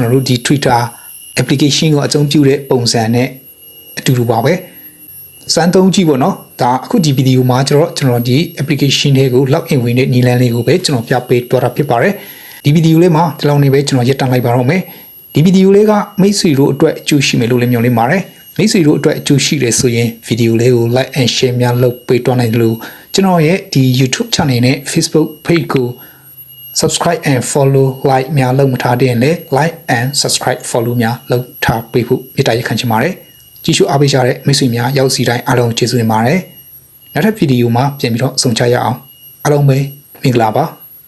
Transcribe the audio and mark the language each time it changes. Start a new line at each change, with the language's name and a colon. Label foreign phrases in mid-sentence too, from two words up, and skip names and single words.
Burmese: တော်တို့ဒီ Twitter application ကိုအသုံးပြုတဲ့ပုံစံနဲ့အတူတူပါပဲစမ်းသုံးကြည့်ပေါ့နော်ဒါအခုဒီဗီဒီယိုမှာကျွန်တော်ဒီ application တွေကို
English: log in
Burmese: ဝင်တဲ့နည်းလမ်းလေးကိုပဲကျွန်တော်ပြပေးသွားတာဖြစ်ပါတယ်ဒီဗီဒီယိုလေးမှာဒီလောက်နေပဲကျွန်တော်ရပ်တန့်လိုက်ပါတော့မယ်ဒီဗီဒီယိုလေးက မိတ်ဆွေတို့အတွက်အကျိုးရှိမယ်လို့လည်းမျှော်လင့်ပါတယ်မိတ်ဆွေတို့အတွက်အကျိုးရှိတယ်ဆိုရင်ဗီဒီယိုလေးကို
English: like and share
Burmese: များလုပ်ပေးသွားနိုင်တယ်လို့ကျွန်တော်ရဲ့ဒီ YouTube channel နဲ့ Facebook page ကို
English: subscribe and follow like
Burmese: များလုပ်မထားတဲ့ရင်လည်း
English: like and subscribe follow
Burmese: များလုပ်ထားပေးဖို့မေတ္တာရပ်ခံချင်ပါတယ်ကြည့်ရှုအားပေးကြတဲ့မိတ်ဆွေများရောက်စီတိုင်းအားလုံးကျေးဇူးတင်ပါတယ်နောက်ထပ်ဗီဒီယိုမှာပြန်ပြီးတော့ဆုံချရအောင်အားလုံးပဲမင်္ဂလာပါ